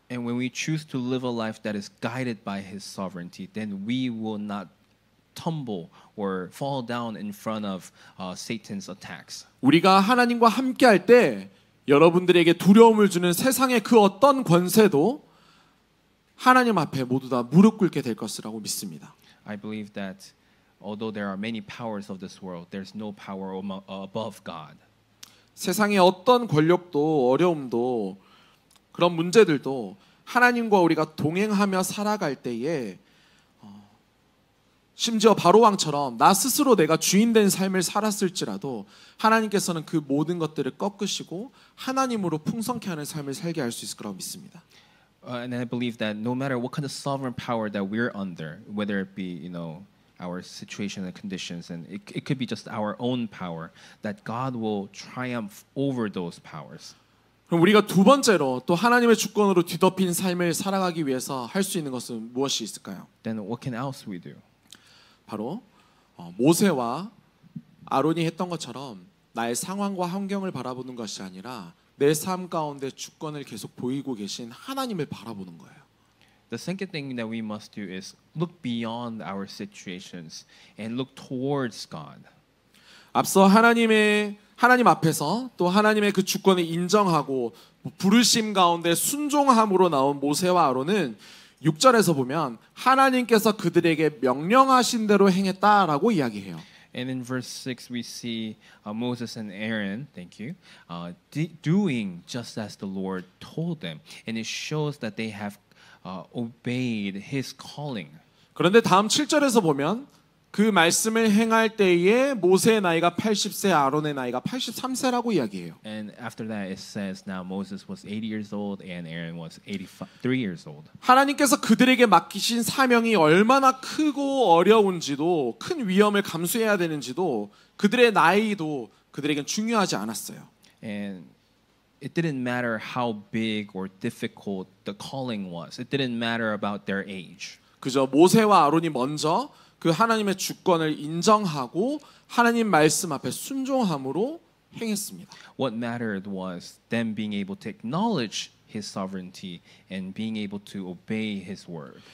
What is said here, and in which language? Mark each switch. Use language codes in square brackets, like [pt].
[en] And when we choose to live a life that is guided by His sovereignty, then we will not tumble or fall down in front of Satan's attacks. [ko] 우리가 하나님과 함께할 때 여러분들에게 두려움을 주는 세상의 그 어떤 권세도 하나님 앞에 모두 다 무릎 꿇게 될 것이라고 믿습니다. [en] I believe that although there are many powers of this world, there's no power above God. [ko] 세상의 어떤 권력도 어려움도 그런 문제들도 하나님과 우리가 동행하며 살아갈 때에 심지어 바로왕처럼 나 스스로 내가 주인된 삶을 살았을지라도 하나님께서는 그 모든 것들을 꺾으시고 하나님으로 풍성케 하는 삶을 살게 할 수 있을 거라고 믿습니다. [en] And I believe that no matter what kind of sovereign power that we're under, whether it be, our situation and conditions, and it could be just our own power, that God will triumph over those powers. [ko] 그럼 우리가 두 번째로 또 하나님의 주권으로 뒤덮인 삶을 살아가기 위해서 할 수 있는 것은 무엇이 있을까요? [en] Then what can else we do? [ko] 바로 모세와 아론이 했던 것처럼 나의 상황과 환경을 바라보는 것이 아니라 내 삶 가운데 주권을 계속 보이고 계신 하나님을 바라보는 거예요. [en] The second thing that we must do is look beyond our situations and look towards God. [ko] 앞서 하나님 앞에서 또 하나님의 그 주권을 인정하고 부르심 가운데 순종함으로 나온 모세와 아론은 6절에서 보면 하나님께서 그들에게 명령하신 대로 행했다라고 이야기해요. [en] And in verse 6 we see Moses and Aaron, thank you, doing just as the Lord told them. And it shows that they have obeyed His calling. [ko] 그런데 다음 7절에서 보면 그 말씀을 행할 때에 모세의 나이가 80세, 아론의 나이가 83세라고 이야기해요. [en] And after that it says now Moses was 80 years old and Aaron was 83 years old. [ko] 하나님께서 그들에게 맡기신 사명이 얼마나 크고 어려운지도 큰 위험을 감수해야 되는지도 그들의 나이도 그들에겐 중요하지 않았어요. [en] And it didn't matter how big or difficult the calling was. It didn't matter about their age. [ko] 그저 모세와 아론이 먼저 그 하나님의 주권을 인정하고 하나님 말씀 앞에 순종함으로 행했습니다. [en] What mattered was them being able to acknowledge His sovereignty and being able to obey His word.